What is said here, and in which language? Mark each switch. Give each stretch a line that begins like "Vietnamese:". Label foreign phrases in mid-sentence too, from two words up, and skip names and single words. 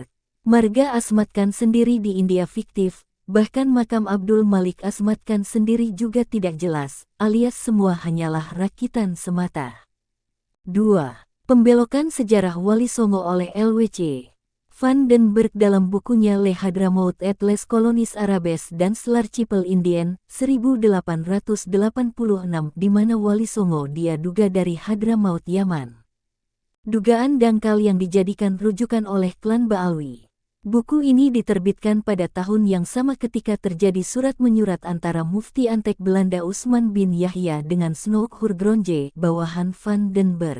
Indonesian: Marga Asmat Khan sendiri di India fiktif, bahkan makam Abdul Malik Asmat Khan sendiri juga tidak jelas, alias semua hanyalah rakitan semata. 2. Pembelokan sejarah Wali Songo oleh LWC. Van den Berg dalam bukunya Le Hadramaut et les Colonies Arabes dan l'Archipel Indien, 1886, di mana Wali Songo dia duga dari Hadramaut Yaman. Dugaan dangkal yang dijadikan rujukan oleh klan Ba'alwi. Buku ini diterbitkan pada tahun yang sama ketika terjadi surat menyurat antara Mufti Antek Belanda Usman bin Yahya dengan Snoek Hurgronje, bawahan Van den Berg.